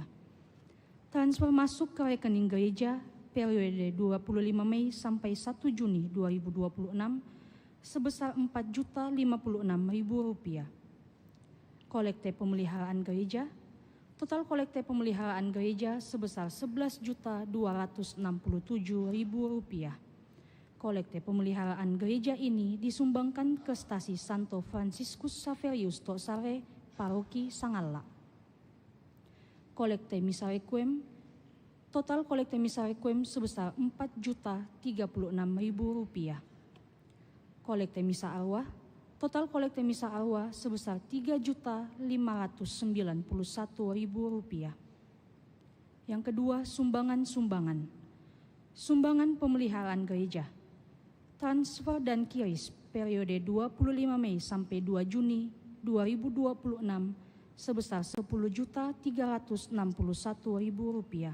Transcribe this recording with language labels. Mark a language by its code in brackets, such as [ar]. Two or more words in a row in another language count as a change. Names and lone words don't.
[id] Transfer masuk ke rekening gereja periode 25 Mei sampai 1 Juni 2026 sebesar Rp4.056.000. Kolekte pemeliharaan gereja, total kolekte pemeliharaan gereja sebesar Rp11.267.000. Kolekte pemeliharaan gereja ini disumbangkan ke stasi Santo Franciscus Saverius Tosare, Paroki Sangalla. Kolekte misa requiem, total kolekte misa requiem sebesar Rp4.036.000. Kolekte misa arwah, total kolekte misa arwah sebesar Rp3.591.000. Yang kedua, sumbangan-sumbangan. Sumbangan pemeliharaan gereja. Transfer dan kiris periode 25 Mei sampai 2 Juni 2026 sebesar Rp10.361.000.